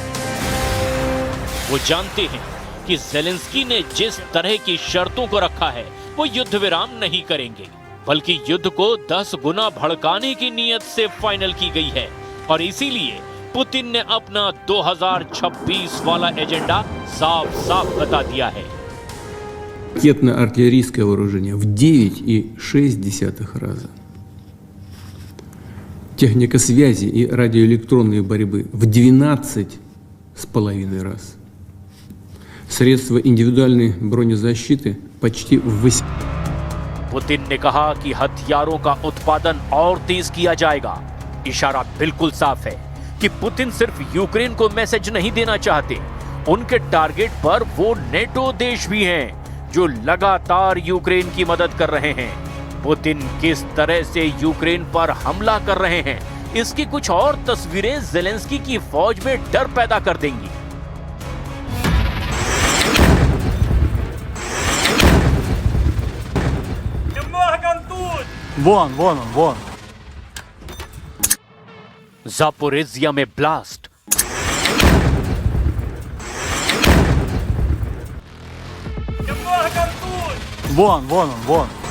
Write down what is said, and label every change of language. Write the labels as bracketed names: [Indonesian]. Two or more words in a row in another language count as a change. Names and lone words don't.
[Hindi] वो जानते हैं कि ज़ेलेंस्की ने जिस तरह की शर्तों को रखा है वो युद्ध विराम नहीं करेंगे, बल्कि युद्ध को 10 गुना भड़काने की नीयत से फाइनल की गई है। और इसीलिए पुतिन ने अपना 2026 वाला एजेंडा साफ साफ बता दिया है। [Russian] ракетно-артиллерийское вооружение в 9,6 раза. Техника связи и радиоэлектронной борьбы в 12,5 раз. Средства индивидуальной бронезащиты почти в 8. [Hindi] पुतिन ने कहा कि हथियारों का उत्पादन और तेज किया जाएगा। इशारा बिल्कुल साफ है कि पुतिन सिर्फ यूक्रेन को मैसेज नहीं देना चाहते, उनके टारगेट पर वो नेटो देश भी हैं जो लगातार यूक्रेन की मदद कर रहे हैं। पुतिन किस तरह से यूक्रेन पर हमला कर रहे हैं, इसकी कुछ और तस्वीरें ज़ेलेंस्की की फौज में डर पैदा कर देंगी। [Russian] Вон, вон он, вон. [Hindi] ज़ापोरिज़िया में ब्लास्ट, [Russian] Вон, вон он, вон.